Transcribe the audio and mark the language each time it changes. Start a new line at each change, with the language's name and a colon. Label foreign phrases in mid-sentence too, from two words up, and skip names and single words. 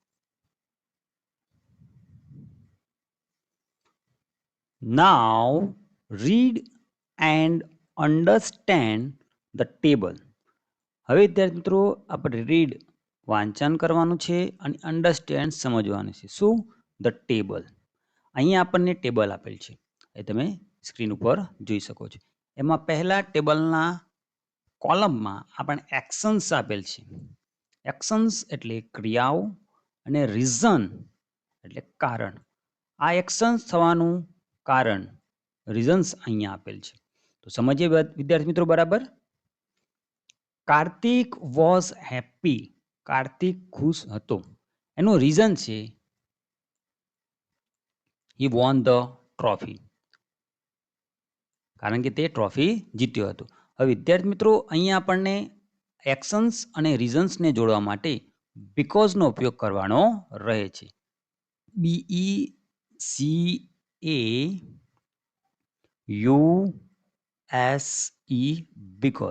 English: Now read and understand the table.
Gujarati: હવે વિદ્યાર્થી મિત્રો આપણે રીડ વાંચન કરવાનું છે અને અન્ડરસ્ટેન્ડ સમજવાનું છે. શું?
English: the table.
Gujarati: અહીંયા આપણને ટેબલ આપેલ છે એ તમે સ્ક્રીન ઉપર જોઈ શકો છો. એમાં પહેલા ટેબલના કોલમમાં આપણને એક્શન્સ આપેલ છે. એક્શન્સ એટલે ક્રિયાઓ અને રીઝન એટલે કારણ. આ એક્શન્સ થવાનું કારણ રીઝન્સ અહીંયા આપેલ છે. તો સમજીએ વિદ્યાર્થી મિત્રો બરાબર. કાર્તિક
English: was happy.
Gujarati: કાર્તિક ખુશ હતો. એનું રીઝન છે
English: he won the trophy.
Gujarati: કારણ કે તે ટ્રોફી જીત્યો હતો. હવે વિદ્યાર્થી મિત્રો અહીંયા આપણને એક્શન્સ અને રીઝન્સને જોડવા માટે બીકોઝનો ઉપયોગ કરવાનો રહે છે.
English: BECAUSE બીકોઝ.